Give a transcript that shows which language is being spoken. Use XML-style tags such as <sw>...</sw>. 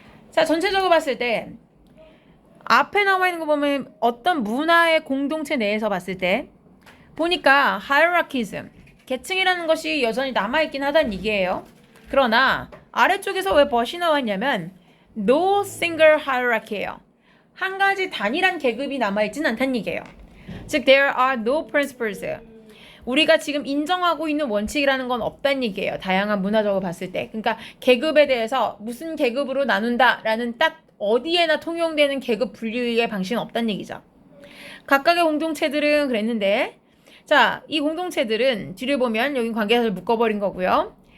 <ko>자 전체적으로 봤을 때 앞에 나와 있는 거 보면 어떤 문화의 공동체 내에서 봤을 때 보니까 hierarchism, 계층이라는 것이 여전히 남아있긴 하다는 얘기예요. 그러나 아래쪽에서 왜 벗이 나왔냐면</ko> <en>no single hierarchy</en> <ko>예요. 한 가지 단일한 계급이 남아있진 않다는 얘기예요.</ko> <en>즉 there are no principles.</en> <ko>우리가 지금 인정하고 있는 원칙이라는 건 없다는 얘기예요. 다양한 문화적으로 봤을 때. 그러니까 계급에 대해서 무슨 계급으로 나눈다라는 딱 어디에나 통용되는 계급 분류의 방식은 없다는 얘기죠. 각각의 공동체들은 그랬는데 자, 이 공동체들은 뒤를 보면 여기 관계사를 묶어버린 거고요.</ko>